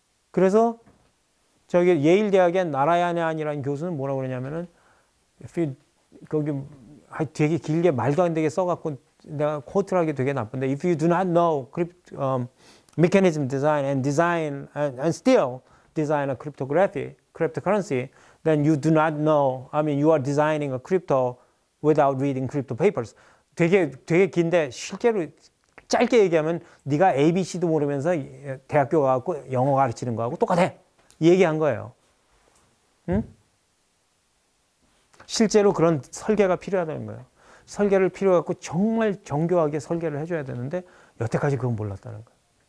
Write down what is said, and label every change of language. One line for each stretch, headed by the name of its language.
Korean: 그래서 저기 예일 대학의 나라야네안이라는 교수는 뭐라고 그러냐면은 거기 되게 길게 말도 안 되게 써갖고 내가 코트를 하기 되게 나쁜데
English: If you do not know mechanism design and still design a cryptocurrency, then you do not know. I mean, you are designing a crypto without reading crypto papers.
Korean: 되게 긴데 실제로 짧게 얘기하면 네가 ABC도 모르면서 대학교 가고 영어 가르치는 거하고 똑같아. 이 얘기한 거예요. 응? 실제로 그런 설계가 필요하다는 거예요. 설계를 필요하고 정말 정교하게 설계를 해줘야 되는데 여태까지 그건 몰랐다는 거예요.